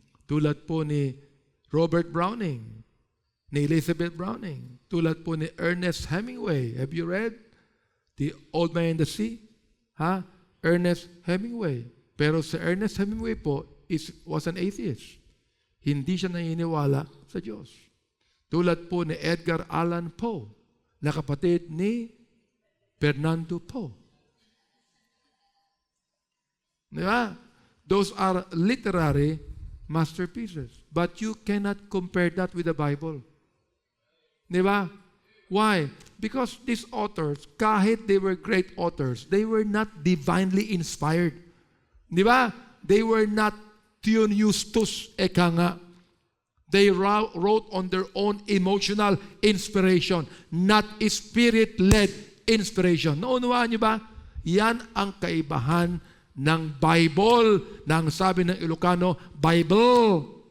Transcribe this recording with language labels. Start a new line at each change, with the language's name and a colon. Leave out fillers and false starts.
Filipino: Tulad po ni Robert Browning, ni Elizabeth Browning. Tulad po ni Ernest Hemingway.
English: Have you read The Old Man and the Sea? Ernest Hemingway.
Filipino: Pero si Ernest Hemingway po
English: was an atheist.
Filipino: Hindi siya naniniwala sa Diyos. Tulad po ni Edgar Allan Poe, na kapatid ni Fernando Poe. Diba?
English: Those are literary masterpieces. But you cannot compare that with the Bible.
Filipino: Diba?
English: Why? Because these authors, kahit they were great authors, they were not divinely inspired.
Filipino: Diba?
English: They were not Theon Eustace,
Filipino: eka nga.
English: They wrote on their own emotional inspiration, not spirit-led inspiration.
Filipino: Naunawaan niyo ba? Yan ang kaibahan ng Bible, ng sabi ng Ilocano, Bible.